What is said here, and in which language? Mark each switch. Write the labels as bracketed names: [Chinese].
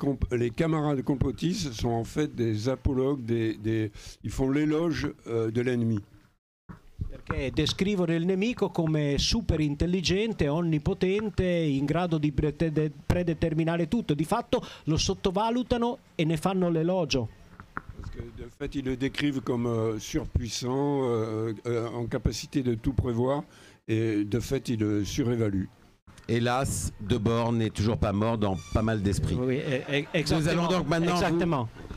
[French] Les camarades complotistes sont en fait des apologues, ils font l'éloge de l'ennemi. [Italian] Perché descrivono il nemico come super intelligente, onnipotente, in grado di predeterminare tutto. Di fatto lo sottovalutano e ne fanno l'elogio. [French] Parce que de fait, ils le décrivent comme surpuissant, en capacité de tout prévoir, et de fait, ils le surévaluent. Hélas, Debord n'est toujours pas mort dans pas mal d'esprits. Oui, exactement. Nous allons donc maintenant. Exactement.